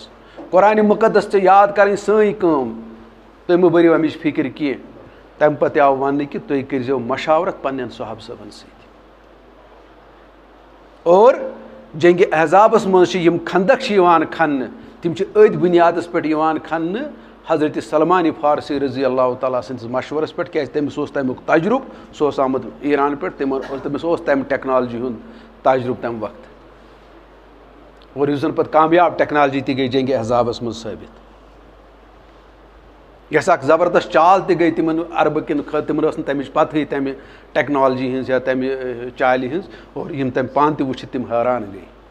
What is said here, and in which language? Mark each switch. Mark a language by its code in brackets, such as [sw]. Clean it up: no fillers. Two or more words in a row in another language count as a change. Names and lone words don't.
[ks] قرآن مقدس ژےٚ یاد کرٕنۍ سٲنۍ کٲم, تُہۍ مہٕ بٔرِو امِچ فکر کینٛہہ. تمہِ پتہٕ آو وننہٕ کہِ تُہۍ کٔرۍزیو مشاورت پننٮ۪ن صحابہٕ صٲبن سۭتۍ. اور جنگِ احزابس منٛز چھِ یِم خندق چھِ یِوان کھننہٕ, تِم چھِ أتھۍ بُنیادس پٮ۪ٹھ یِوان کھننہٕ حضرت سلمان فارسی [ar] رضی اللہ تعالیٰ [ks] سٕنٛدِس مشورس پٮ۪ٹھ, کیازِ تٔمِس اوس تمیُک تجرُبہٕ. سُہ اوس آمُت ایران پٮ۪ٹھ, تٔمِس اوس تمہِ ٹیکنالجی ہُنٛد تجرُبہٕ تمہِ وقتہٕ. اور یُس زن پتہٕ کامیاب ٹیکنالجی تہِ گٔے جنگِ احزابس منٛز ثٲبت. یۄس اکھ زبردست چال تہِ گٔے تِمن عربہٕ کٮ۪ن خٲطرٕ, تِمن ٲس نہٕ تمِچ پتہٕے تمہِ ٹیکنالجی ہٕنٛز یا تمہِ چالہِ ہٕنٛز, اور یِم تمہِ پانہٕ تہِ وٕچھِتھ تِم حٲران گٔے.